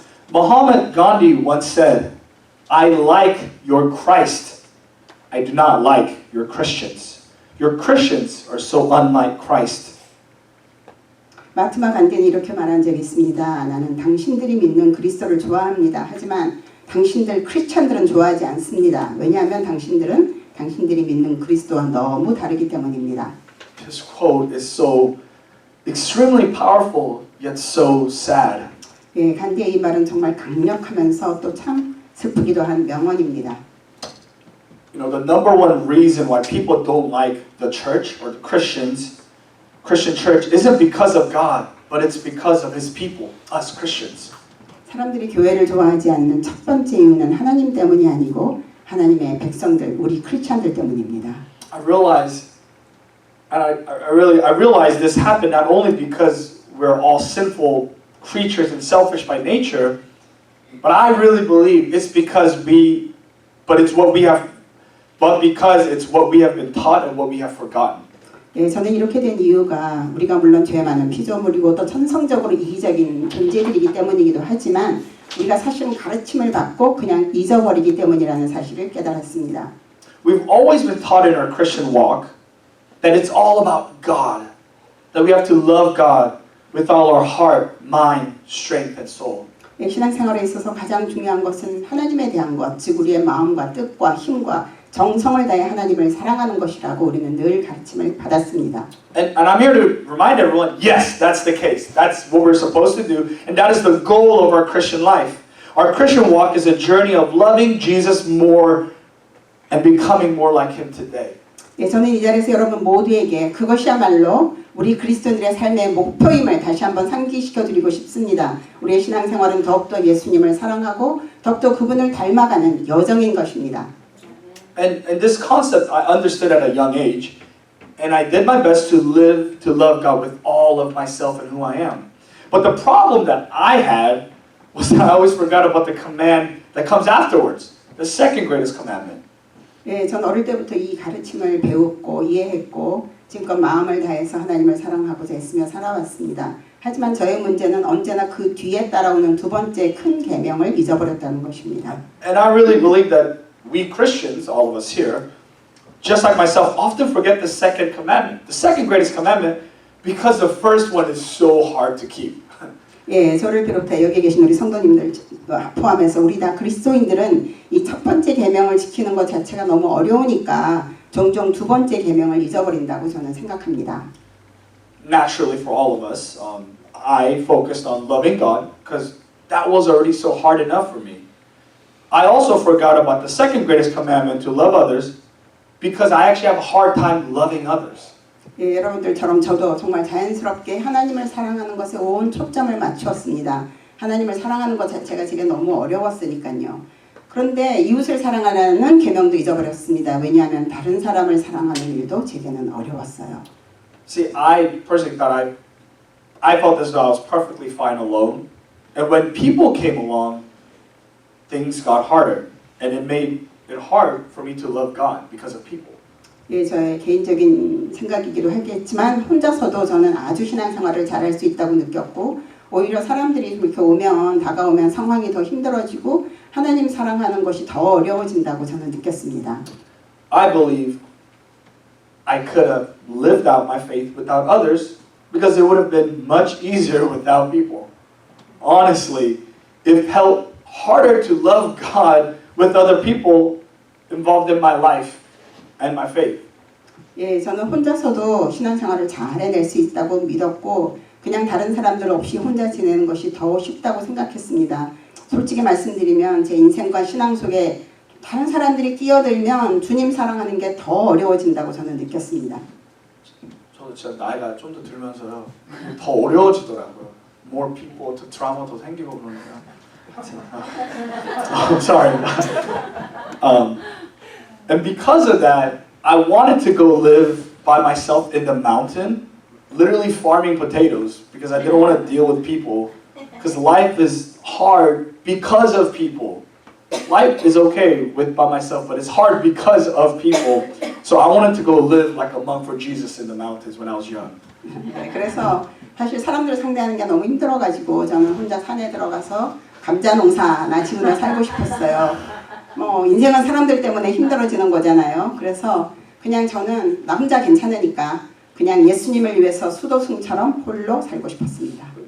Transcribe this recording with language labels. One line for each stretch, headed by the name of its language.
English: Mahatma Gandhi once said, I like your Christ. I do not like your Christians. Your Christians are so unlike Christ.
Korean: 마트마 간디는 이렇게 말한 적이 있습니다. 나는 당신들이 믿는 그리스도를 좋아합니다. 하지만 당신들 크리스천들은 좋아하지 않습니다. 왜냐하면 당신들이 믿는 그리스도와 너무 다르기 때문입니다.
English: This quote is so extremely powerful yet so sad.
Korean: 예, 간디의 이 말은 정말 강력하면서 또 참 슬프기도 한 명언입니다.
English: You know, the number one reason why people don't like the church or the Christian church isn't because of God, but it's because of His people, us Christians.
Korean: 사람들이 교회를 좋아하지 않는 첫 번째 이유는 하나님 때문이 아니고 하나님의 백성들, 우리 크리스천들 때문입니다.
English: I realize this happened not only because we're all sinful creatures and selfish by nature, but I really believe it's because it's what we have been taught and what we have forgotten.
Korean: 예, 저는 이렇게 된 이유가 우리가 물론 죄 많은 피조물이고 또 천성적으로 이기적인 존재들이기 때문이기도 하지만 우리가 사실은 가르침을 받고 그냥 잊어버리기 때문이라는 사실을 깨달았습니다.
English: We've always been taught in our Christian walk that it's all about God, that we have to love God with all our heart, mind, strength, and soul.
Korean: 예, 신앙생활에 있어서 가장 중요한 것은 하나님에 대한 것, 즉 우리의 마음과 뜻과 힘과 정성을 다해 하나님을 사랑하는 것이라고 우리는 늘 가르침을 받았습니다.
English: And I'm here to remind everyone, yes, that's the case. That's what we're supposed to do, and that is the goal of our Christian life. Our Christian walk is a journey of loving Jesus more and becoming more like Him today.
Korean: 예, 저는 이 자리에서 여러분 모두에게 그것이야말로 우리 그리스도인들의 삶의 목표임을 다시 한번 상기시켜드리고 싶습니다. 우리의 신앙생활은 더욱더 예수님을 사랑하고 더욱더 그분을 닮아가는 여정인 것입니다.
English: And this concept I understood at a young age, and I did my best to love God with all of myself and who I am. But the problem that I had was that I always forgot about the command that comes afterwards, the second greatest commandment.
Korean: 예, 전 어릴 때부터 이 가르침을 배웠고 이해했고 지금껏 마음을 다해서 하나님을 사랑하고자 애쓰며 살아왔습니다. 하지만 저의 문제는 언제나 그 뒤에 따라오는 두 번째 큰 계명을 잊어버렸다는 것입니다.
English: And I really believe that we Christians, all of us here, just like myself, often forget the second commandment, the second greatest commandment, because the first one is so hard to keep.
Korean: 예, 저를 비롯해 여기 계신 우리 성도님들 포함해서 우리 다 그리스도인들은 이 첫 번째 계명을 지키는 것 자체가 너무 어려우니까 종종 두 번째 계명을 잊어버린다고 저는 생각합니다.
English: Naturally, for all of us, I focused on loving God because that was already so hard enough for me. I also forgot about the second greatest commandment to love others because I actually have a hard time loving others.
Korean: 예, 여러분들처럼 저도 정말 자연스럽게 하나님을 사랑하는 것에 온 초점을 맞추었습니다. 하나님을 사랑하는 것 자체가 제게 너무 어려웠으니까요. 그런데 이웃을 사랑하라는 계명도 잊어버렸습니다. 왜냐하면 다른 사람을 사랑하는 일도 제게는 어려웠어요.
English: See, I personally thought I felt as though I was perfectly fine alone, and when people came along, things got harder, and it made it hard for me to love God because of people.
Korean: 예, 저의 개인적인 생각이기도 하겠지만 혼자서도 저는 아주 신앙생활을 잘할 수 있다고 느꼈고 오히려 사람들이 이렇게 다가오면 상황이 더 힘들어지고 하나님 사랑하는 것이 더 어려워진다고 저는 느꼈습니다.
English: I believe I could have lived out my faith without others because it would have been much easier without people. Honestly, it felt harder to love God with other people involved in my life and my faith.
Korean: 예, 저는 혼자서도 신앙생활을 잘 해낼 수 있다고 믿었고 그냥 다른 사람들 없이 혼자 지내는 것이 더 쉽다고 생각했습니다. 솔직히 말씀드리면 제 인생과 신앙 속에 다른 사람들이 끼어들면 주님 사랑하는 게 더 어려워진다고 저는 느꼈습니다. 저도 진짜 나이가 좀 더 들면서요 더 어려워지더라고요.
English: More people,
Korean: 더 드라마 더 생기고 그러니까.
English: Sorry. And because of that, I wanted to go live by myself in the mountain, literally farming potatoes because I didn't want to deal with people. Because life is hard because of people. Life is okay by myself, but it's hard because of people. So I wanted to go live like a monk for Jesus in the mountains when I was young.
Korean: 네, 그래서 사실 사람들을 상대하는 게 너무 힘들어가지고 저는 혼자 산에 들어가서 감자 농사나 지으며 살고 싶었어요. 뭐 인생은 사람들 때문에 힘들어지는 거잖아요. 그래서 그냥 저는 나 혼자 괜찮으니까 그냥 예수님을 위해서 수도승처럼 홀로 살고 싶었습니다.